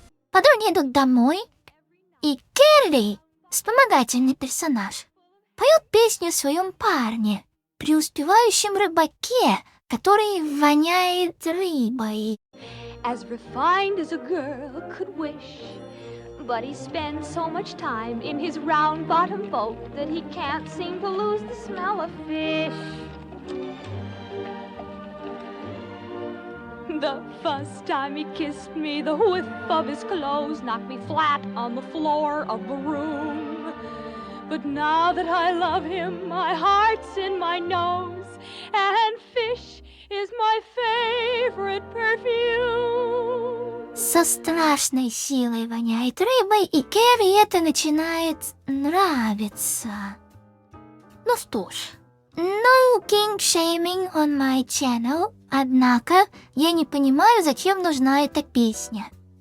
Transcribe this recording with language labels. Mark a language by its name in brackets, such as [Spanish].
[Russian] Подруги идут домой, и Керри, вспомогательный персонаж, поет песню о своем парне, преуспевающем рыбаке, который воняет рыбой. [English] As refined as a girl could wish, but he spends so much time in his round-bottom boat that he can't seem to lose the smell of fish. The first time he kissed me, the whiff of his clothes knocked me flat on the floor of the room. But now that I love him, my heart's in my nose, and fish is my favorite perfume. [Russian] Со страшной силой воняет рыбой, и Керри это начинает нравиться. Ну что ж, [English] no king shaming on my channel, [Russian] однако я не понимаю, зачем нужна эта песня.